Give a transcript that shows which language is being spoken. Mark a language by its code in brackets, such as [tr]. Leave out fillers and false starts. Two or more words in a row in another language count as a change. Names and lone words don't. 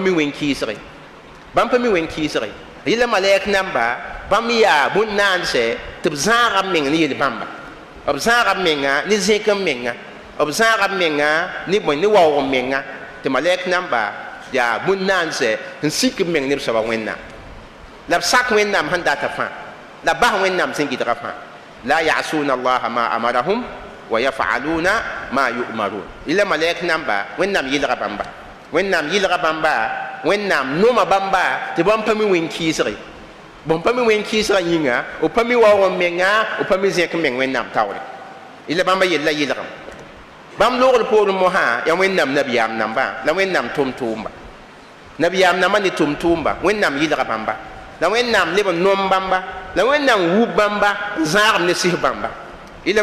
[mos] mi wẽn kɩɩsge bãmb pa mi wẽn kɩɩsge yɩla malɛk namba bãmb yaa bũn-naandse tɩ b zãagb meng ne yel bãmba b zãagb menga ne zẽk n menga b zãagb menga ne bõe ne waoog n menga tɩ malɛk namba yaa bũn-naandse n sik b meng neb soaba wẽnnaam la b sak wẽnnaam sẽn data fãa la bas wẽnnaam sẽn gɩdga fãa [ar] لا يعصون الله ما أمرهم ويفعلون ما يؤمرون [mos] ila malɛk namba wẽnnaam yɩlga bãmba wẽnnaam yɩlga bãmba wẽnnaam noma bãmba tɩ bãmb pa mi wẽn kɩɩsge bõn pa mi wẽn kɩɩsgã yĩnga b pa mi waoog n menga b pa mi zẽk n meng wẽnnaam taoore ila bãmba yella yɩlgem bãmb loogr poorẽ mosã yaa wẽnnaam nabiyaam nambã la wẽnnaam tʋm-tʋʋmba nabiyaam nambã ne tʋm-tʋʋmba wẽnnaam yɩlga bãmba la wẽnnaam leb n nom bãmba la wẽnnaam wub bãmba n zãagem ne sɩs bãmba ila